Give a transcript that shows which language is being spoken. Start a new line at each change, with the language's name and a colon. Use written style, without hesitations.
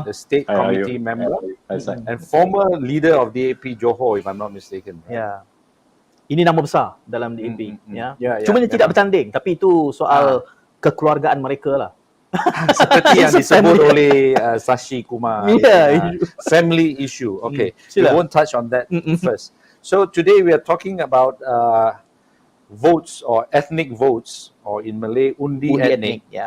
English: The State Committee member and former leader of DAP Johor, if I'm not mistaken.
Malay: Ya. Ini nama besar dalam DAP. Cuma tidak bertanding, tapi itu soal kekeluargaan mereka lah. Seperti yang disebut oleh SASHI KUMAR.
English: Family issue. Okay, we won't touch on that first. So today we are talking about votes or ethnic votes, or in Malay, Undi Etnik.